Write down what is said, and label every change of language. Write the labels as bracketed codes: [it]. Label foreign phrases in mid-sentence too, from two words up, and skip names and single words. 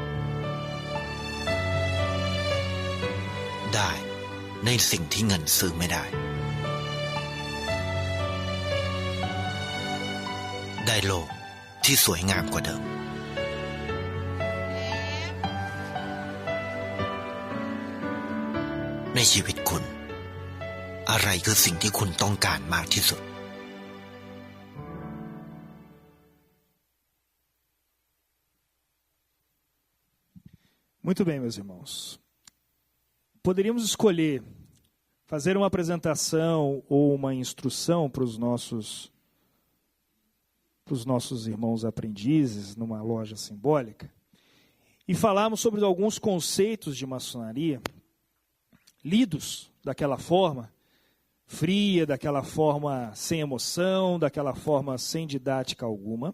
[th] ได้ในสิ่งที่เงินซื้อไม่ได้ได้โลกที่สวยงามกว่าเดิมในชีวิตคุณอะไรคือสิ่งที่คุณต้องการมากที่สุด [pt] Muito bem, meus irmãos. Poderíamos escolher fazer uma apresentação ou uma instrução para os nossos irmãos aprendizes numa loja simbólica e falarmos sobre alguns conceitos de maçonaria lidos daquela forma fria, daquela forma sem emoção, daquela forma sem didática alguma.